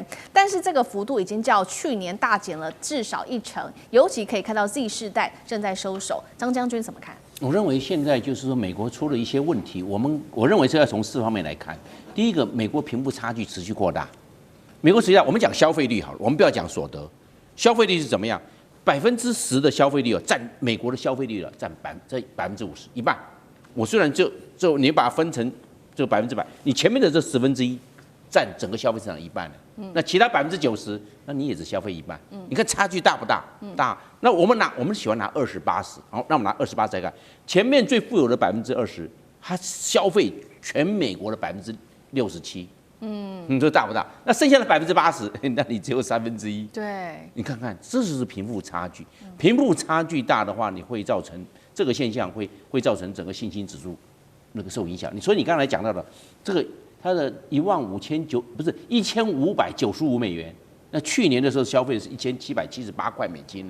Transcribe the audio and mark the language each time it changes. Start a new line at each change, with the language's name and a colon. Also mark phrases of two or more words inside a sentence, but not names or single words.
Chinese: 但是這個幅度已經較去年大減了至少1成，尤其可以看到 Z 世代正在收手。張將軍怎麼看？我認為現在就是說，美國出了一些問題，我認為是要從4方面來看。第一個，美國貧富差距持續擴大。美國實際上，我們講消費率好了，我們不要講所得，消費率是怎麼樣？10%的消費率占美國的消費率了，占50%，一半。我雖然就你把它分成这個100%，你前面的這1/10占整個消費市場一半了，那其他90%，那你也只消費一半。你看差距大不大？大。那我們喜歡拿20/80，好，那我們拿20/80再看，前面最富有的20%，它消費全美國的67%。你說大不大？那剩下的80%，那你只有1/3。对，你看看，這就是貧富差距。貧富差距大的話，你會造成這個現象會造成整個信心指數那個受影響。所以你剛才講到的這個，它的1595美元，那去年的時候消費是1778塊美金呢。